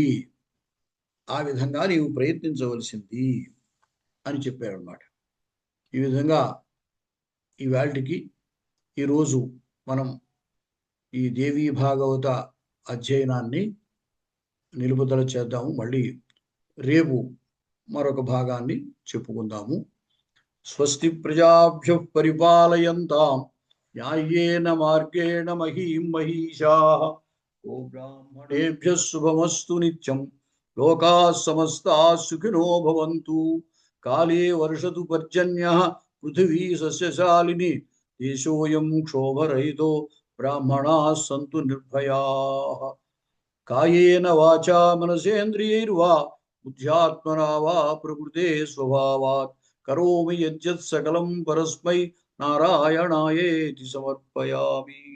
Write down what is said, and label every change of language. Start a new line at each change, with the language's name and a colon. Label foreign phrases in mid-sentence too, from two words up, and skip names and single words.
Telugu: ఆ విధంగా నీవు ప్రయత్నించవలసింది అని చెప్పారన్నమాట. ఈ విధంగా ఈవేళకి ఈరోజు మనం ఈ దేవీ భాగవత అధ్యయనాన్ని నిలుపుదల చేద్దాము. మళ్ళీ రేపు మరొక భాగాన్ని చెప్పుకుందాము.
Sanskrit: స్వస్తి ప్రజాభ్యః పరిపాలయంతాం న్యాయేన మార్గేణ మహీం మహీషాః. గోబ్రాహ్మణేభ్యః శుభమస్తు నిత్యం. లోకాః సమస్తాః సుఖినో భవంతు. కాలే వర్షతు పర్జన్యః పృథివీ సస్యశాలిని. దేశోऽयं క్షోభరహితో బ్రాహ్మణాः సంతు నిర్భయాः. కాయేన వాచా మనసేంద్రియైర్వా బుద్ధ్యాత్మనా వా ప్రకృతే స్వభావాత్ కరోమి యజ్జత్ సకలం పరస్మై నారాయణాయేతి సమర్పయామి.